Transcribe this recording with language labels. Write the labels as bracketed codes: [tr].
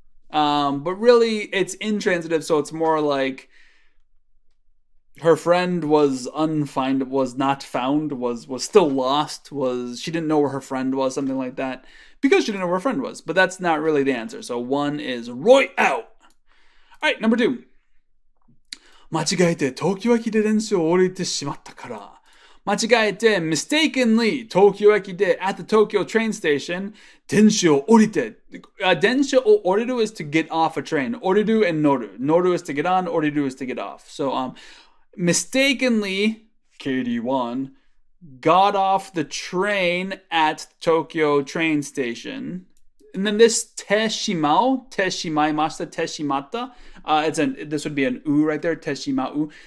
[en] But really, it's intransitive, so it's more like her friend was not found, was still lost, she didn't know where her friend was, something like that, because she didn't know where her friend was. But that's not really the answer. So 1 is right out. All right, number 2. [ja] 間違えて東京駅で電車を降りてしまったから。間違えて [en] mistakenly [ja] 東京駅で [en] at the Tokyo train station [ja] 電車を降りて。電車を降りる [en] is to get off a train. [ja] 降りる and 乗る。 [en] 乗る is to get on. 降りる is to get off. So mistakenly KD1 got off the train at Tokyo train station. And then this teshimao, teshimaimashita, teshimata, this would be an u right there, teshimau.